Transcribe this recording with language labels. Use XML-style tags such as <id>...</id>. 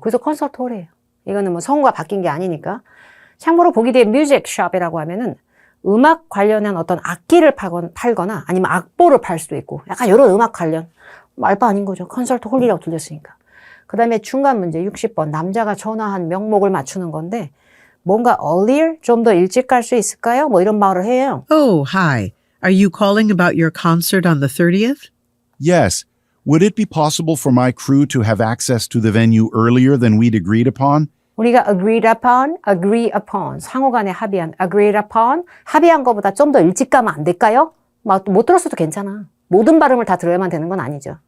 <ko>그래서 콘서트 홀이에요. 이거는 뭐 성우가 바뀐 게 아니니까. 참고로 보기 뒤에 뮤직 숍이라고 하면은 음악 관련한 어떤 악기를 팔거나 아니면 악보를 팔 수도 있고 약간 이런 음악 관련 말도 아닌 거죠. 콘서트 홀이라고 들렸으니까. 그 다음에 중간 문제 60번 남자가 전화한 명목을 맞추는 건데 뭔가 earlier? 좀 더 일찍 갈 수 있을까요? 뭐 이런 말을 해요.</ko> <en>Oh, hi. Are you calling about your concert on the 30th? Yes. Would it be possible for my crew to have access to the venue earlier than we'd agreed upon?</en> <ko>우리가 agree upon, 상호 간에 합의한, agree upon, 합의한 것보다 좀 더 일찍 가면 안 될까요? 못 들었어도 괜찮아. 모든 발음을 다 들어야만 되는 건 아니죠.</ko>